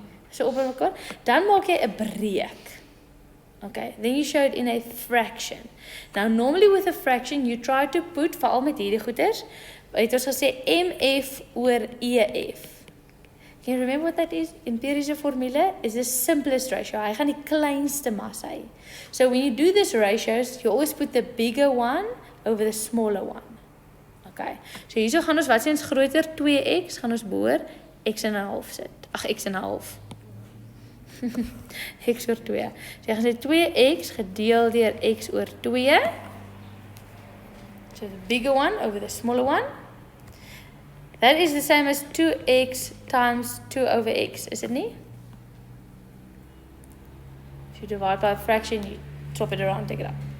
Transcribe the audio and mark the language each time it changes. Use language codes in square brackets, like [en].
[af] So op mekaar, dan maak jy 'n breek. [en] Okay, then you show it in a fraction. Now, normally with a fraction, you try to put, [af] veral met hierdie goeders, het ons gesê MF oor EF. [en] Can you remember what that is? Empiriese formule is the simplest ratio. [af] Hy gaan die kleinste massa hê. [en] So when you do these ratios, you always put the bigger one over the smaller one. [af] Okay, so hierso gaan ons, wat sê ons groter, 2x, gaan ons boor x en 'n half sit. Ag, x en 'n half. X oor 2. So jy gaan sê 2x gedeel deur x oor 2. [en] So the bigger one over the smaller one. That is the same as 2x times 2 over x, is it nie? If you divide by a fraction, you swap it around, take it up.